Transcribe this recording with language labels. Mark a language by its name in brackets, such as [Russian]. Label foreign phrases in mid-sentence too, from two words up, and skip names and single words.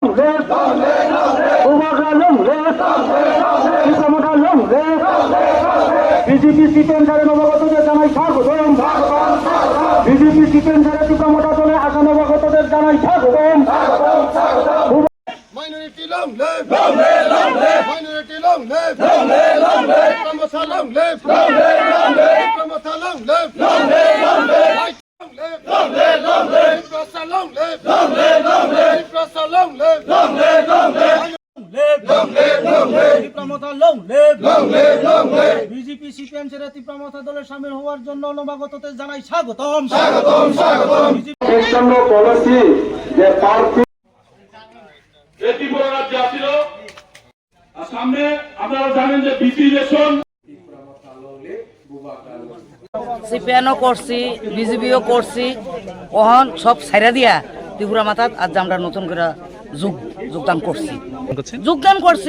[Bangla] বিজেপি সিকেন্দারে নবাগতদের জানাই স্বাগতম। বিজেপি সিকেন্দারে টিকামোটা দলে আসা নবাগতদের জানাই স্বাগতম। [English] Minority long live! Long live! Long live! Minority long live! Long live! Long live! Pramotha long live! Long live! Long live! Pramotha long live! Long live! Long live! Long live! Long live! Long live! Prasa long live! Long live! Long live! Prasa long live! Long live! Long live! Long live! Long live! টিকামোটা long live! Long live! Long live! [Bangla] বিজেপি সিপিএম ছেড়ে টিকামোটা দলে শামিল হওয়ার জন্য নবাগতদের জানাই স্বাগতম। স্বাগতম! স্বাগতম! পলিসি যে প্রার্থী ত্রিপুরা রাজ্যে আসছিল আর সামনে আপনারা জানেন যে বিসি ইলেকশন সিপিএনও করছি, বিজেপিও করছি, ওহন সব ছাইরা দিয়া ত্রিপুরা মাথাত আজ আমরা নতুন করে যোগদান করছি।